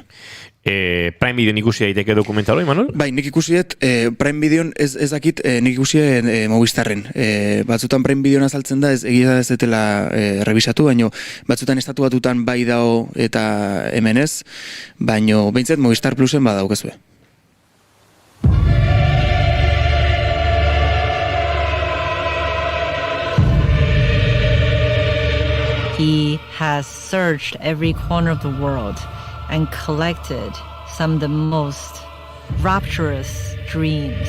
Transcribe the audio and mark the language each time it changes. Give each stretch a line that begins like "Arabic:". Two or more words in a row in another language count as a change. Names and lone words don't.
Basque: Prime Videon ikusi daiteke dokumental hori, Manuel? Bai, nik ikusiet, Prime Videon ez dakit, nik ikusiet Movistarren. Batzutan Prime Videon azaltzen da, egia ez detela revisatu, baino batzutan estatu batutan bai dao eta hemen ez, baino behintzet Movistar Plusen badaukezue.
English: He has searched every corner of the world and collected some of the most rapturous dreams.